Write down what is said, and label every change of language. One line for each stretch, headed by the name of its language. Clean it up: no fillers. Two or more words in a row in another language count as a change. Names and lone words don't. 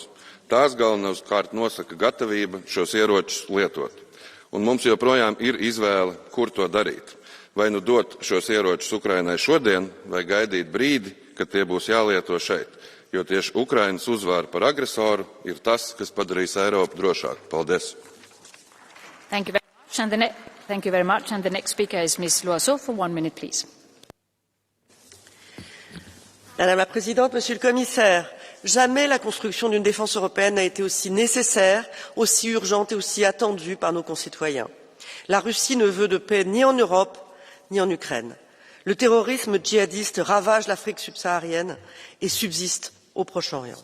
Latvian: Tās galvenokārt nosaka gatavība šos ieročus lietot. Un mums joprojām ir izvēle, kur to darīt. Vai nu dot šos ieročus Ukrainai šodien, vai gaidīt brīdi, kad tie būs jālieto šeit. jo tieši Ukrainas uzvara par agresoru ir tas, kas padarīs Eiropu drošāku. Paldies!
English: Thank you very much. Thank you very much. And the next speaker is Ms. Loiseau for 1 minute, please.
French: Madame la Présidente, Monsieur le Commissaire, jamais la construction d'une défense européenne n'a été aussi nécessaire, aussi urgente et aussi attendue par nos concitoyens. La Russie ne veut de paix ni en Europe, ni en Ukraine. Le terrorisme djihadiste ravage l'Afrique subsaharienne et subsiste au Proche-Orient.